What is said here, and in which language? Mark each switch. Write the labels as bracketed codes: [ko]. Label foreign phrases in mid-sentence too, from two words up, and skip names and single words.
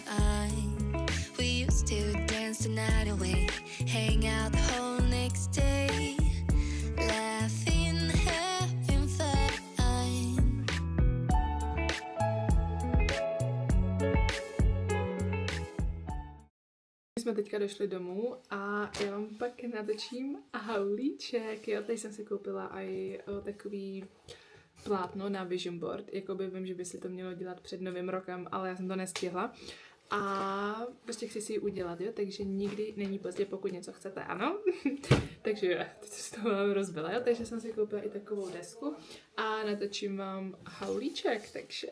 [en] We used to dance the night away, hang out the whole next day, laughing, having fun. [cs] My jsme teďka došli domů a já vám pak natočím haulíček, jo, tady jsem si koupila i takový plátno na vision board, jakoby vím, že by si to mělo dělat před novým rokem, ale já jsem to nestihla a prostě chci si ji udělat, jo, takže nikdy není pozdě, pokud něco chcete, ano, takže teď se to vám rozbila, jo, takže jsem si koupila i takovou desku a natočím vám haulíček, takže...